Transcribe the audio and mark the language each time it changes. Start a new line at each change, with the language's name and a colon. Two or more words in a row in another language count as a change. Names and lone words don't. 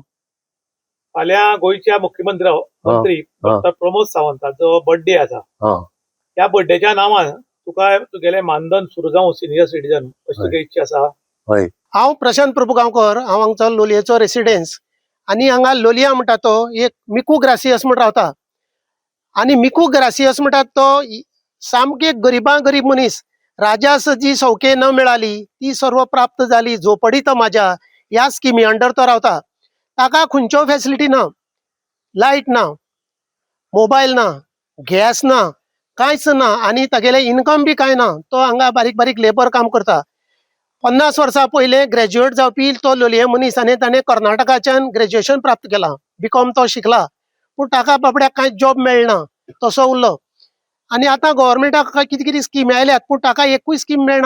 Konkani: फाल्यां गोंयच्या मंत्री डॉक्टर प्रमोद सावंताचो बर्थडे आसा त्या बर्थडेच्या नांवान तुका तुगेलें मानधन सुरू जावं
English: senior citizen
Konkani: अशी तुगे इच्छा आसा? हय हांव प्रशांत प्रभू गांवकर हांव हांगचो लोलयेचो रेसिडेन्स आनी हांगा लोलया म्हणटा तो एक मिकू ग्रासियस म्हण रावता आनी मिकू ग्रासियस म्हणटा तो सामके गरिबां गरीब मनीस
Marathi: राजास जी सौख्ये न मिळाली ती सर्व प्राप्त झाली झोपडीत माझ्या
Konkani: या स्कीमी अंडर तो रावता। ताका खंयच्यो फॅसिलिटी ना, लायट ना, मोबायल ना, गॅस ना, कांयच ना आनी तागेले इनकम बी कांय ना। तो हांगा बारीक बारीक लेबर काम करता। 50 वर्सां पयले ग्रॅज्युएट जावपी तो लोलये मनीस आनी ताणें कर्नाटकाच्यान ग्रॅज्युएशन प्राप्त केलां BCom तो शिकला पूण ताका बाबड्याक कांय जॉब मेळना तसो उरलो आनी आतां गव्हर्मेंटाक कितें कितें स्कीमी आयल्यात पूण ताका एकूय स्कीम मेळनात।